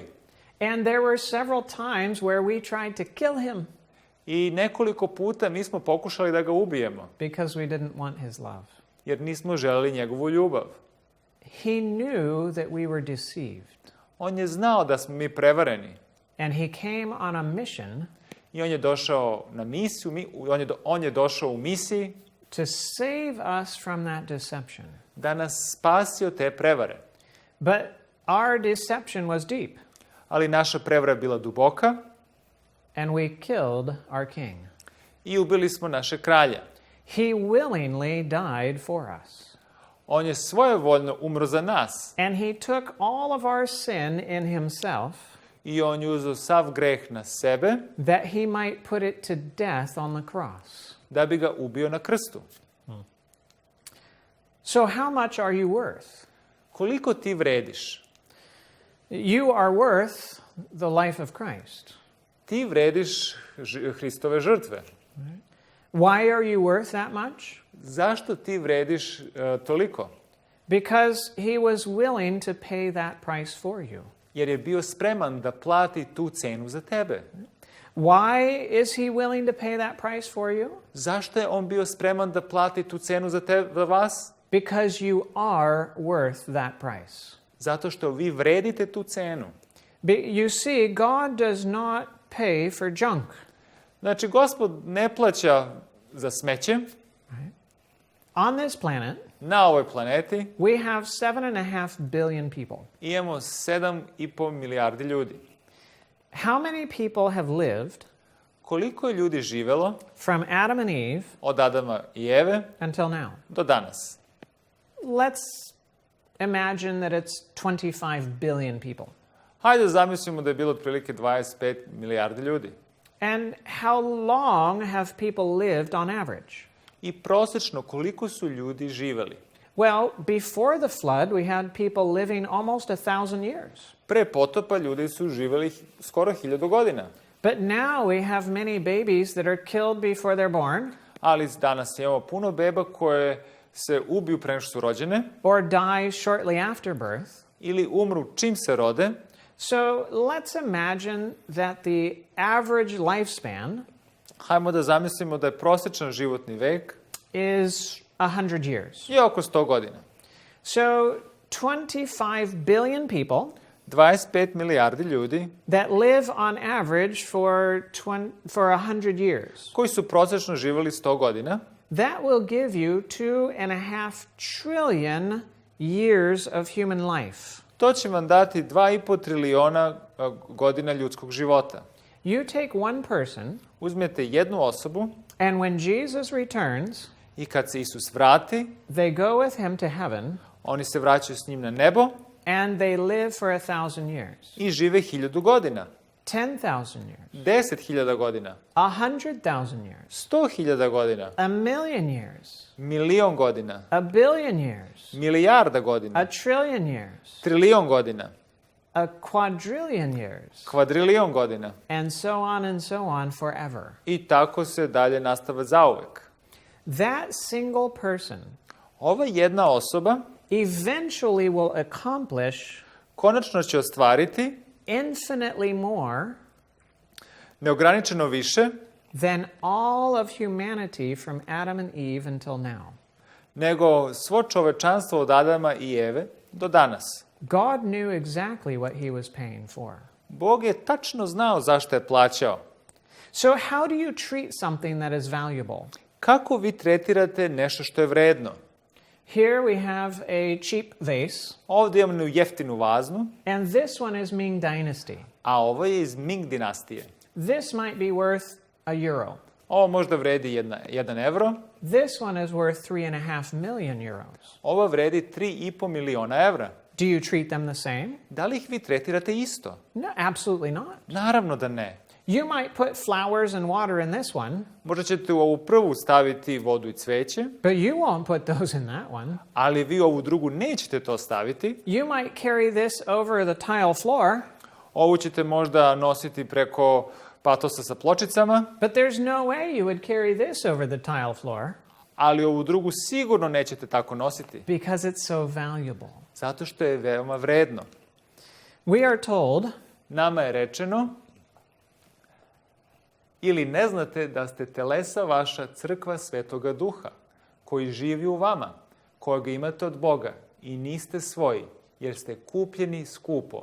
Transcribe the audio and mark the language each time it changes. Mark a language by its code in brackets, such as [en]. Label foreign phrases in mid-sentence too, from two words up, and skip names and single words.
[en] And there were several times where we tried to kill him [sr] I nekoliko puta mi smo pokušali da ga ubijemo, [en] because we didn't want his love. [sr] jer nismo želeli njegovu ljubav. [en] He knew that we were deceived. [sr] On je znao da smo mi prevareni. [en] And he came on a mission [sr] I on je došao na misiju, on je došao u misiji [en] to save us from that deception. [sr] da nas spasi od te prevare. [en] But our deception was deep, [sr] Ali naša prevara je bila duboka [en] and we killed our king. [sr] i ubili smo naše kralja. [en] He willingly died for us. [sr] On je svojevoljno umro za nas [en] And he took all of our sin in himself [sr] i on je uzeo sav greh na sebe [en] that he might put it to death on the cross. [sr] da bi ga ubio na krstu. [en] So how much are you worth? [sr] Koliko ti vrediš? [en] You are worth the life of Christ. [sr] Ti vrediš Hristove žrtve. [en] Why are you worth that much? [sr] Zašto ti vrediš toliko? [en] Because he was willing to pay that price for you. [sr] Jer je bio spreman da plati tu cenu za tebe. [en] Why is he willing to pay that price for you? [sr] Zašto je on bio spreman da plati tu cenu za vas? [en] Because you are worth that price. [sr] Zato što vi vredite tu cenu. [en] You see, God does not pay for junk. [sr] Znači, Gospod ne plaća za smeće. [en] On this planet, [sr] Na ovoj planeti [en] we have 7.5 billion people. [sr] imamo 7,5 milijardi ljudi. [en] How many people have lived [sr] Koliko je ljudi živelo [en] from Adam and Eve [sr] od Adama i Eve [en] until now? [sr] do danas? [en] Let's imagine that it's 25 billion people. [sr] Hajde da zamislimo da je bilo otprilike 25 milijardi ljudi. [en] And how long have people lived on average? [sr] I prosečno koliko su ljudi živeli? [en] Well, before the flood, we had people living almost 1,000 years. [sr] Pre potopa ljudi su živeli skoro 1000 godina. [en] But now we have many babies that are killed before they're born [sr] Ali danas imamo puno beba koje se ubiju pre nego što su rođene [en] or die shortly after birth. [sr] ili umru čim se rode. [en] So let's imagine that the average lifespan [sr] Hajmo da zamislimo da je prosječan životni vek [en] is 100 years. [sr] je oko 100 godina. [en] So 25 billion people [sr] 25 milijardi ljudi [en] that live on average for 100 years. [sr] koji su prosječno živeli 100 godina, [en] That will give you 2.5 trillion years of human life. [sr] to će vam dati 2,5 triliona godina ljudskog života. [en] You take one person, [sr] Uzmete jednu osobu [en] and when Jesus returns, [sr] i kad se Isus vrati, [en] they go with him to heaven, [sr] oni se vraćaju s njim na nebo [en] and they live for 1,000 years, [sr] i žive 1000 godina, [en] 10,000 years, [sr] 10.000 godina, [en] 100,000 years, [sr] 100.000 godina, [en] 1,000,000 years, [sr] milion godina, [en] 1,000,000,000 years, [sr] milijarda godina, [en] 1,000,000,000 years, [sr] trilion godina, [en] a quadrillion years, [sr] kvadrilion godina [en] and so on forever. [sr] i tako se dalje nastava zauvek. [en] That single person [sr] Ova jedna osoba [en] eventually will accomplish [sr] konačno će ostvariti [en] infinitely more [sr] neograničeno više [en] than all of humanity from Adam and Eve until now. [sr] nego svo čovečanstvo od Adama i Eve do danas. [en] God knew exactly what he was paying for. [sr] Bog je tačno znao zašto je plaćao. [en] So how do you treat something that is valuable? [sr] Kako vi tretirate nešto što je vredno? [en] Here we have a cheap vase, [sr] Ovdje imamo jeftinu vaznu, [en] and this one is Ming Dynasty. [sr] a ovo je iz Ming dinastije. [en] This might be worth €1. [sr] Ovo možda vredi 1 evro, [en] This one is worth 3.5 million euros. [sr] ovo vredi 3,5 miliona evra. [en] Do you treat them the same? [sr] Da li ih vi tretirate isto? [en] No, absolutely not. [sr] Naravno da ne. [en] You might put flowers and water in this one, [sr] Možda ćete u ovu prvu staviti vodu i cveće, [en] but you won't put those in that one. [sr] ali vi ovu drugu nećete to staviti. [en] You might carry this over the tile floor, [sr] Ovu ćete možda nositi preko patosa sa pločicama, [en] but there's no way you would carry this over the tile floor [sr] ali ovu drugu sigurno nećete tako nositi, [en] because it's so valuable. [sr] zato što je veoma vredno. [en] We are told, [sr] Nama je rečeno, ili ne znate da ste telesa vaša crkva Svetoga Duha, koji živi u vama, kojeg imate od Boga i niste svoji, jer ste kupljeni skupo.